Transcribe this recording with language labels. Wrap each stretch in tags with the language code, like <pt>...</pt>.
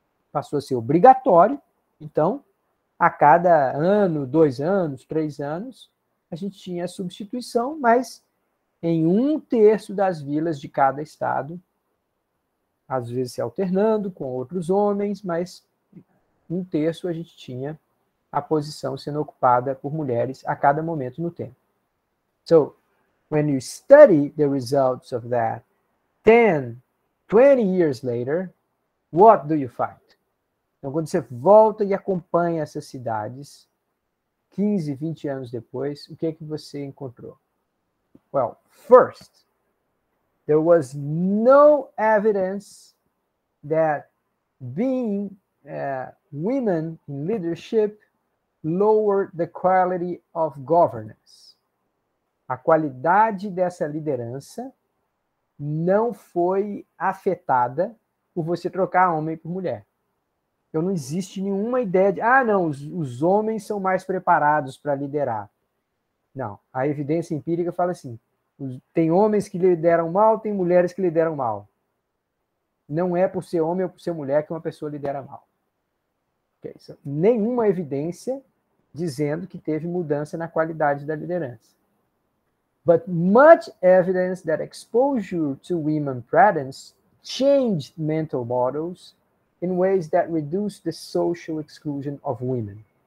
<pt>Passou a ser obrigatório, então, a cada ano, 2 anos, 3 anos, a gente tinha a substituição, mas em 1/3 das vilas de cada estado, às vezes se alternando com outros homens, mas 1/3 a gente tinha a posição sendo ocupada por mulheres a cada momento no tempo.</pt> <en>So, when you study the results of that 10, 20 years later, what do you find?</en> <pt>Então, quando você volta e acompanha essas cidades, 15, 20 anos depois, o que é que você encontrou?</pt> <en>Well, first, there was no evidence that being women in leadership lowered the quality of governance.</en> <pt>A qualidade dessa liderança não foi afetada por você trocar homem por mulher. Então, não existe nenhuma ideia de, não, os homens são mais preparados para liderar. Não, a evidência empírica fala assim, tem homens que lideram mal, tem mulheres que lideram mal. Não é por ser homem ou por ser mulher que uma pessoa lidera mal. Okay? Nenhuma evidência dizendo que teve mudança na qualidade da liderança.</pt> <en>But much evidence that exposure to women pradhans changed mental models in ways that reduce the social exclusion of women.</en>